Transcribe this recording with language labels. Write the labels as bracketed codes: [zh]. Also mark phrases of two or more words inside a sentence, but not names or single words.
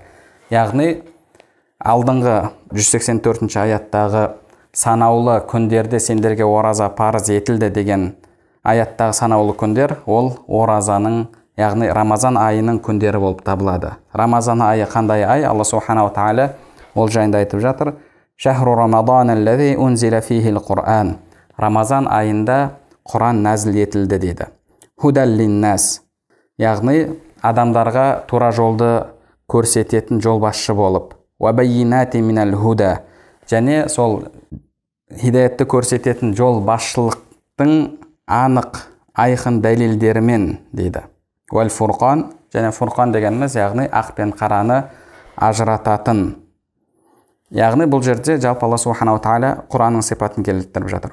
[kk] Яғни алдыңғы 184-ші аяттағы санаулы күндерде сендерге ораза парыз етілді деген аяттағы санаулы күндер, ол оразаның, яғни Рамазан айының күндері болып табылады. Рамазан айы қандай ай? Алла Субханаху Тағала ол жайында айтып жатыр. [ar] شهر رمضان الذي أنزل فيه القرآن. [kk] Рамазан айында Құран нәзіл етілді дейді. [ar] هدى للناس. [kk] Яғни адамдарға тура жолды көрсететін жолбасшы болып. [ar] وبينات من الهدى. [kk] Және сол хидаятты көрсететін жол басшылықтың анық айқын дәлелдерімен дейді. [ar] والفرقان, [kk] және фурқан дегеніміз, яғни ақ пен қараны ажырататын. Яғни бұл жерде жалпы Алла Субханаху Тағала Құранның сипатын келтіріп жатыр.